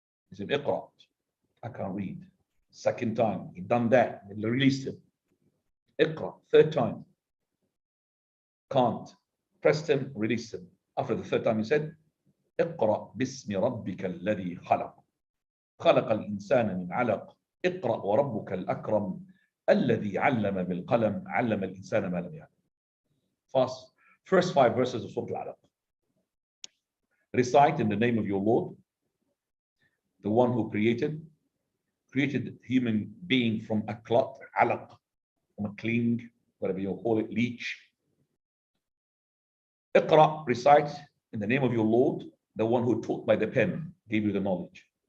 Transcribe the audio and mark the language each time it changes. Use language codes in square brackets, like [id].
[en] He said, Iqra, I can't read. Second time, he done that, and released him. Iqra, third time, can't. Pressed him, released him. After the third time, he said, [ar] Iqra bismi rabbika alladhi khalaq. خلق الإنسان من علق. اقرأ وربك الأكرم الذي علم بالقلم علم الإنسان ما لم يعلم. [en] First 5 verses of Surah Al-Alaq. Recite in the name of your Lord, the one who created human being from a clot, alaq, from a cling, whatever you call it, leech. Iqra, recite in the name of your Lord, the one who taught by the pen, gave you the knowledge.